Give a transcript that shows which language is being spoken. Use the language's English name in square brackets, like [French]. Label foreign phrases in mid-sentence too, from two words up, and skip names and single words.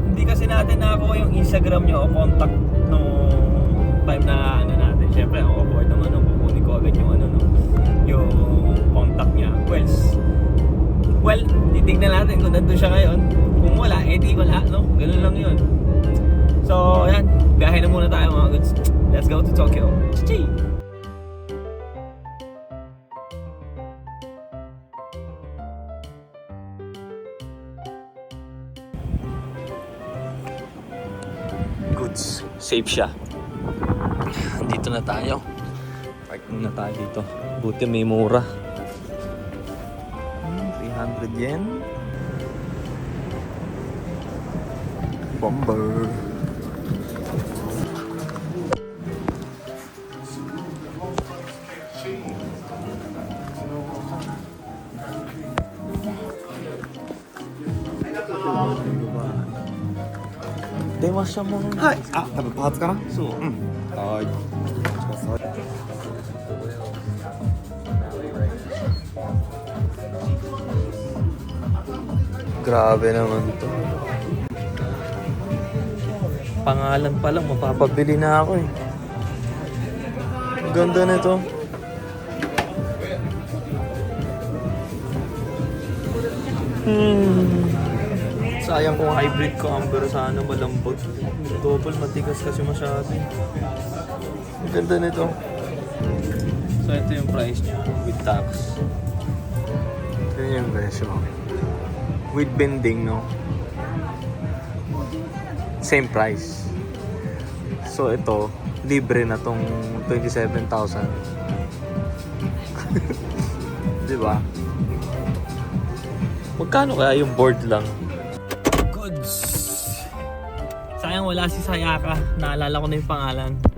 [Filipino] Hindi kasi natin nakakuha yung Instagram nyo o contact nung time na ano natin. Siyempre, ako board naman nung kukunin ko agad yung ano, no? Yung contact niya. Well, titignan natin kung nandun siya ngayon. Kung wala, di wala, no? Ganun lang yun. So, yan. Biyahe na muna tayo mga goods. [English] Let's go to Tokyo. [Filipino] Chichi! Goods. Safe siya. Dito na tayo. Park muna tayo dito. Buti may mura. 300 yen. Bomber. Dewa siya mo. [Japanese] はい。あ、多分パーツかな。そう。はーい。お待ちください。 [Filipino] Grabe naman to. Pangalan pa lang, mapapabili na ako eh. Ang ganda nito. Sayang kung hybrid ko, pero sana malambot. Double matigas kasi masyado. Ang ganda nito. So ito yung price niya [English] with tax. [Filipino] Ito yung presyo. [English] With bending, no? Same price. [Filipino] So ito, libre na tong 27,000. Diba? Magkano kaya yung board lang? Goods! Sayang wala si Sayaka. Naalala ko na yung pangalan.